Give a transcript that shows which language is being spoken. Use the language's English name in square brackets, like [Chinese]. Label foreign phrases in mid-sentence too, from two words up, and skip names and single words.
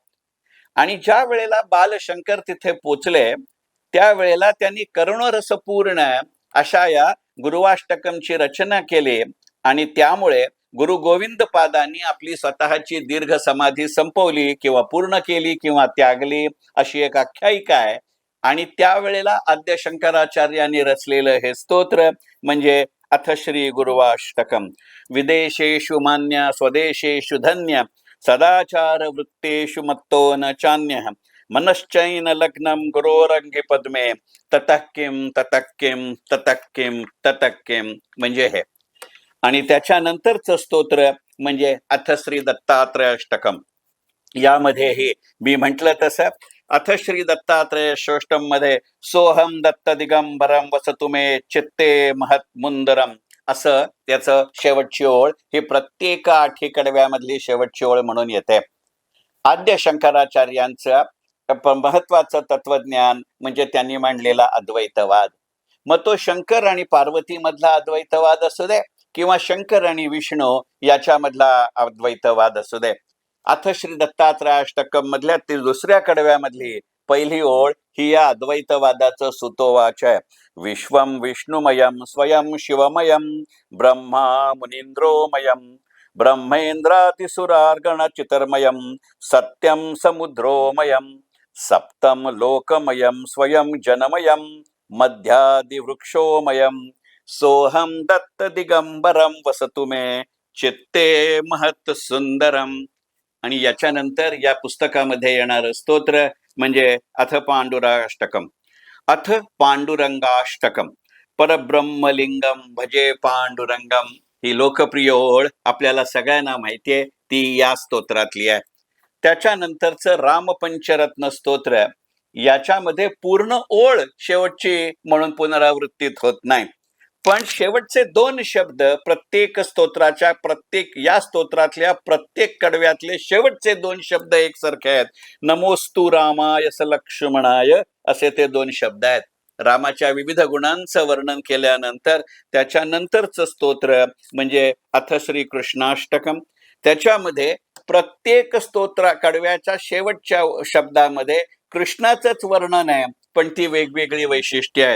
[Marathi] आणि ज्या वेळेला बालशंकर तिथे पोचले, त्यावेळेला त्यांनी करुणरसपूर्ण अशा या गुरुवाष्टकमची रचना केली आणि त्यामुळे गुरु गोविंद पादांनी आपली स्वतःची दीर्घ समाधी संपवली किंवा पूर्ण केली किंवा त्यागली, अशी एक आख्यायिका आहे. आणि त्यावेळेला आद्य शंकराचार्यांनी रचलेलं हे स्तोत्र म्हणजे अथ श्री गुरुवाष्टकम. [Sanskrit] विदेशेषु मान्य स्वदेशेषु धन्य सदाचार वृत्तेषु मत्तो न चान्य मनश्चैन लग्नम गुरोरंगी पद्मे ततः किम ततः किम ततः किम ततः किम, [Marathi] म्हणजे हे. आणि त्याच्यानंतरचं स्तोत्र म्हणजे अथ श्री दत्तात्रय अष्टकम. यामध्ये मी म्हटलं तसं अथ श्री दत्तात्रय षोष्टम मध्ये [Sanskrit] सोहम दत्त दिगंबरम वसतु मे चित्ते महत मुंदरम, [Marathi] असं त्याचं शेवटची ओळ, ही प्रत्येक 8 कडव्यामधली शेवटची ओळ म्हणून येते. आद्य शंकराचार्यांचं महत्वाचं तत्वज्ञान म्हणजे त्यांनी मांडलेला अद्वैतवाद. मग तो शंकर आणि पार्वती मधला अद्वैतवाद असू दे किंवा शंकर आणि विष्णू याच्यामधला अद्वैतवाद असू दे. अथ श्री दत्तात्रयाष्टकम मधल्या ती दुसऱ्या कडव्यामधली पहिली ओळ ही या अद्वैतवादाचं सुतोवाच आहे. [Sanskrit] विश्वम विष्णुमयम स्वयं शिवमयम ब्रह्मा मुनींद्रोमयम ब्रह्मेंद्रातिसुरार्गणचितर्मयम सत्यम समुद्रोमयम सप्तम लोकमयम स्वयं जनमयम मध्यादिवृक्षोमयम सोहम दत्त दिगंबरम वसतु मे चित्ते महत सुंदरम. [Marathi] आणि याच्यानंतर या पुस्तकामध्ये येणारं स्तोत्र म्हणजे अथ पांडुराष्टकम. [Sanskrit] अथ पांडुरंगाष्टकम. परब्रह्मलिंगम भजे पांडुरंगम, [Marathi] ही लोकप्रिय ओळ आपल्याला सगळ्यांना माहितीये, ती या स्तोत्रातली आहे. त्याच्यानंतरचं रामपंचरत्न स्तोत्र, याच्यामध्ये पूर्ण ओळ शेवटची म्हणून पुनरावृत्तीत होत नाही, पण शेवटचे 2 शब्द प्रत्येक स्तोत्राच्या या स्तोत्रातल्या प्रत्येक कडव्यातले शेवटचे 2 शब्द एकसारखे आहेत. [Sanskrit] नमोस्तु रामाय स लक्ष्मणाय, [Marathi] असे ते 2 शब्द आहेत. रामाच्या विविध गुणांचं वर्णन केल्यानंतर त्याच्यानंतरचं स्तोत्र म्हणजे अथ श्री कृष्णाष्टकम. त्याच्यामध्ये प्रत्येक स्तोत्र कडव्याच्या शेवटच्या शब्दामध्ये कृष्णाचंच वर्णन आहे, पण ती वेगवेगळी वैशिष्ट्ये आहेत.